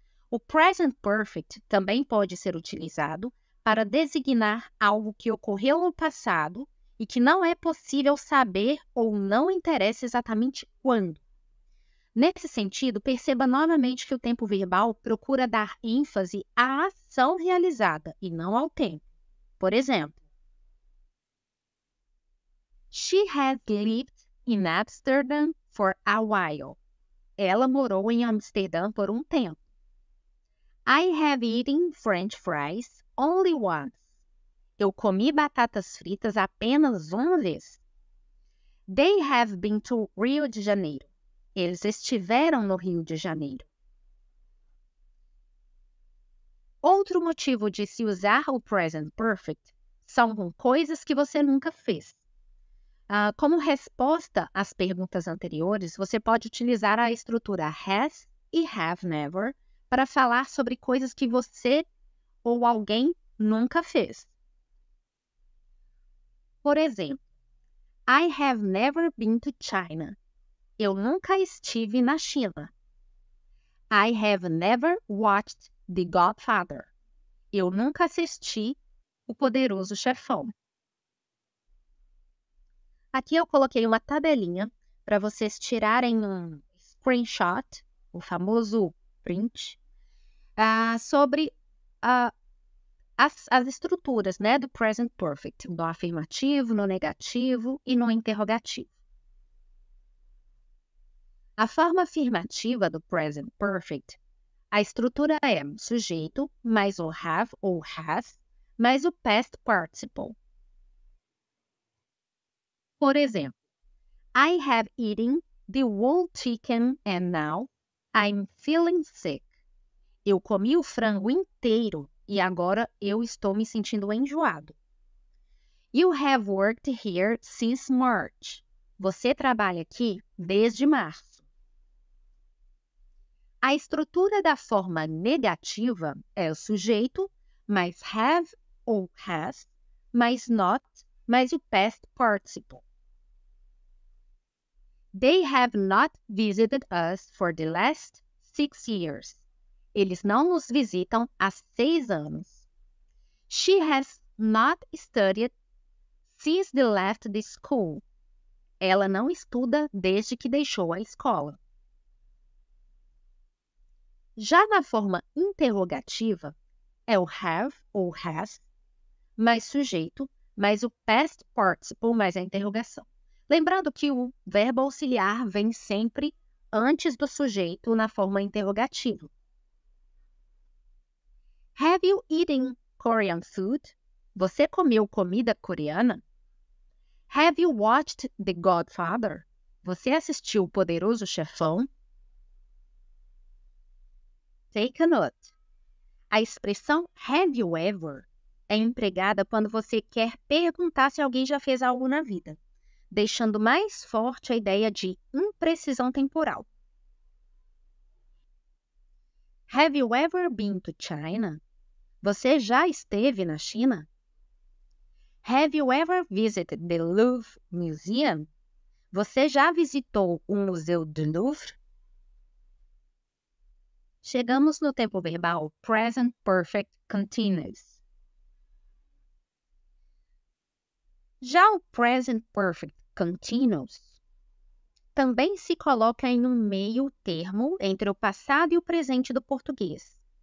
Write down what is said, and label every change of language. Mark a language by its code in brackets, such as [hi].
[pt] O present perfect também pode ser utilizado para designar algo que ocorreu no passado e que não é possível saber ou não interessa exatamente quando. Nesse sentido, perceba novamente que o tempo verbal procura dar ênfase à ação realizada e não ao tempo. Por exemplo, [en] She has lived in Amsterdam for a while. [pt] Ela morou em Amsterdã por um tempo. [en] I have eaten French fries only once. [pt] Eu comi batatas fritas apenas uma vez. [en] They have been to Rio de Janeiro. [pt] Eles estiveram no Rio de Janeiro. Outro motivo de se usar o present perfect são com coisas que você nunca fez. Como resposta às perguntas anteriores, você pode utilizar a estrutura has e have never para falar sobre coisas que você ou alguém nunca fez. Por exemplo, [en] I have never been to China. [pt] Eu nunca estive na China. [en] I have never watched The Godfather. [pt] Eu nunca assisti O Poderoso Chefão. Aqui eu coloquei uma tabelinha para vocês tirarem um screenshot, o famoso print, sobre as estruturas, né, do present perfect, no afirmativo, no negativo e no interrogativo. A forma afirmativa do present perfect, a estrutura é sujeito mais o have ou has mais o past participle. Por exemplo, [en] I have eaten the whole chicken and now I'm feeling sick. [pt] Eu comi o frango inteiro e agora eu estou me sentindo enjoado. [en] You have worked here since March. [pt] Você trabalha aqui desde março. A estrutura da forma negativa é o sujeito mais have ou has mais not mais o past participle. [en] They have not visited us for the last 6 years. [pt] Eles não nos visitam há 6 anos. [en] She has not studied since they left the school. [pt] Ela não estuda desde que deixou a escola. Já na forma interrogativa, é o have ou has mais sujeito mais o past participle mais a interrogação. Lembrando que o verbo auxiliar vem sempre antes do sujeito na forma interrogativa. [en] Have you eaten Korean food? [pt] Você comeu comida coreana? [en] Have you watched The Godfather? [pt] Você assistiu O Poderoso Chefão? [en] Take a note. [pt] A expressão have you ever é empregada quando você quer perguntar se alguém já fez algo na vida, deixando mais forte a ideia de imprecisão temporal. [en] Have you ever been to China? [pt] Você já esteve na China? [en] Have you ever visited the Louvre Museum? [pt] Você já visitou o Museu do Louvre? Chegamos no tempo verbal Present Perfect Continuous. Já o Present Perfect Continuous também se coloca em um meio termo entre o passado e o presente do português.